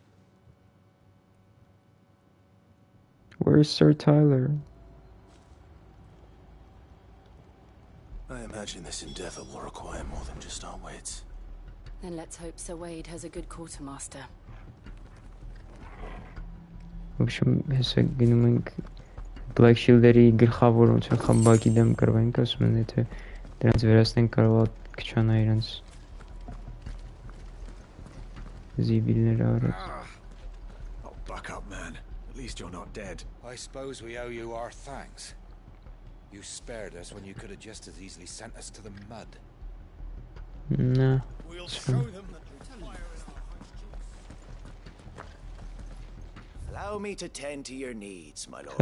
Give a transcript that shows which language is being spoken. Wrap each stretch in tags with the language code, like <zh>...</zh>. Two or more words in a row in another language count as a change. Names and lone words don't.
<en>Where's Sir Tyler? I imagine this endeavor will require more than just our wits. Then let's hope Sir Wade has a good quartermaster.</en> <ru>В общем,</ru> <hy>հեսա գնում ենք Black Shield-երի գլխավոր ոնց է խմբակի դեմ կռվենք, ասում են, եթե դրանց վերացնենք կարող է կչանա իրենց զիբիլները առած.</hy> <en>Oh, buck up, man. At least you're not dead. I suppose we owe you our thanks. You spared us when you could have just as easily sent us to the mud. No. We'll show them that Allow me to tend to your needs, my lord.</en>